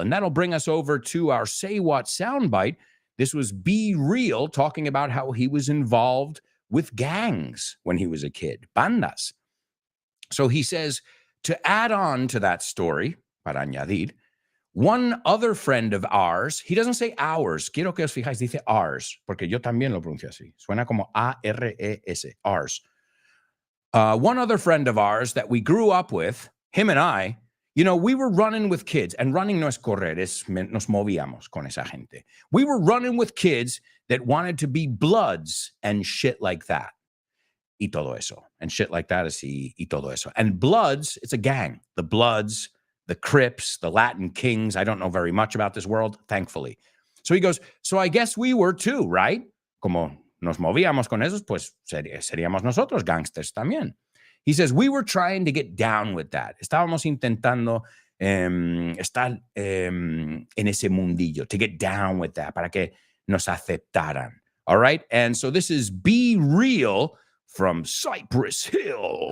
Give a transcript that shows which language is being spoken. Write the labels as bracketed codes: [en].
[en] And that'll bring us over to our Say What soundbite. This was Be Real, talking about how he was involved with gangs when he was a kid, bandas. So he says, to add on to that story, [es] para añadir, [en] One other friend of ours, he doesn't say ours. [es] Quiero que os fijáis, dice ours, porque yo también lo pronuncio así. Suena como A-R-E-S, ours. [en] One other friend of ours that we grew up with, him and I, we were running with kids, and running [es] no es correr, nos movíamos con esa gente. [en] We were running with kids that wanted to be Bloods and shit like that. [es] Y todo eso. [en] And shit like that is [es] y todo eso. [en] And Bloods, it's a gang. The Bloods, the Crips, the Latin Kings. I don't know very much about this world, thankfully. So he goes, so I guess we were too, right? [es] Como nos movíamos con esos, pues seríamos nosotros gangsters también. [en] He says, we were trying to get down with that. [es] Estábamos intentando estar en ese mundillo, [en] to get down with that, [es] para que nos aceptaran. [en] All right? And so this is Be Real from Cypress Hill.